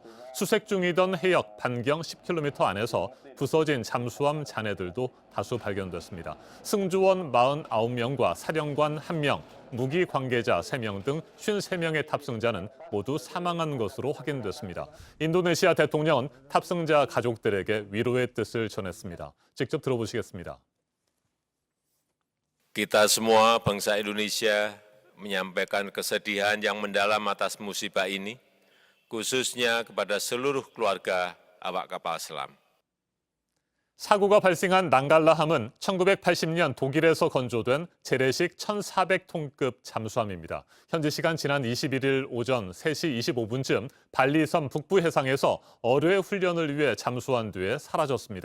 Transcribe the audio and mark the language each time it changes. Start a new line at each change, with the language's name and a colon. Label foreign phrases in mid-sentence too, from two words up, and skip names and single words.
Korean: 수색 중이던 해역 반경 10km 안에서 부서진 잠수함 잔해들도 다수 발견됐습니다. 승조원 49명과 사령관 1명, 무기 관계자 3명 등 53명의 탑승자는 모두 사망한 것으로 확인됐습니다. 인도네시아 대통령은 탑승자 가족들에게 위로의 뜻을 전했습니다. 직접 들어보시겠습니다.
Indonesian: Kita semua bangsa Indonesia menyampaikan kesedihan yang mendalam atas musibah ini, khususnya kepada seluruh keluarga awak kapal selam.
Korean: 사고가 발생한 난갈라함은 1980년 독일에서 건조된 재래식 1,400톤급 잠수함입니다. 현지 시간 지난 21일 오전 3시 25분쯤 발리섬 북부 해상에서 어뢰 훈련을 위해 잠수한 뒤에 사라졌습니다.